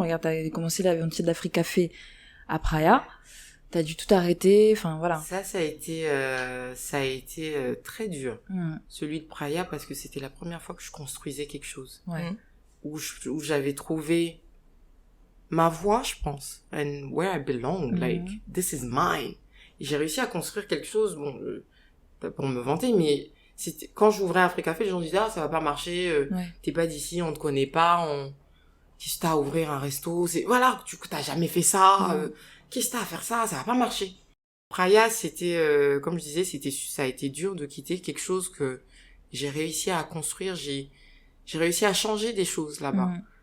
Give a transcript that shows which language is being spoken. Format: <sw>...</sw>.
<fr>Regarde, t'as commencé l'aventure d'Afrique Café à Praia. T'as dû tout arrêter, enfin voilà. Ça a été très dur. Celui de Praia, parce que c'était la première fois que je construisais quelque chose. Où j'avais trouvé ma voie, je pense.</fr> <en>And where I belong, like, this is mine.</en> <fr>Et j'ai réussi à construire quelque chose, bon, pas pour me vanter, mais quand j'ouvrais Afrique Café, les gens disaient, ça va pas marcher, t'es pas d'ici, on te connaît pas, qu'est-ce que t'as à ouvrir un resto, voilà, t'as jamais fait ça, qu'est-ce que t'as à faire ça va pas marcher. Praia, c'était, comme je disais, ça a été dur de quitter quelque chose que j'ai réussi à construire, j'ai réussi à changer des choses là-bas.</fr>